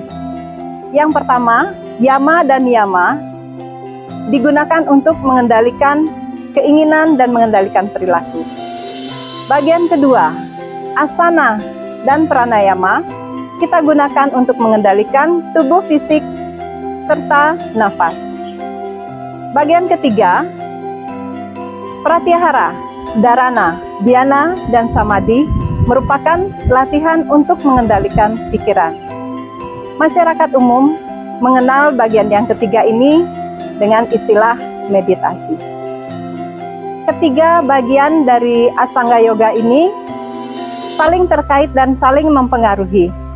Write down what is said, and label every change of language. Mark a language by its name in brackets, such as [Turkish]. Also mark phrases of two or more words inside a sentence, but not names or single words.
[Indonesian] Yang pertama, yama dan niyama digunakan untuk mengendalikan keinginan dan mengendalikan perilaku. Bagian kedua, asana dan pranayama kita gunakan untuk mengendalikan tubuh fisik serta nafas. Bagian ketiga, pratyahara, dharana, dhyana, dan samadhi merupakan latihan untuk mengendalikan pikiran. Masyarakat umum mengenal bagian yang ketiga ini dengan istilah meditasi. Ketiga bagian dari Ashtanga Yoga ini saling terkait dan saling mempengaruhi.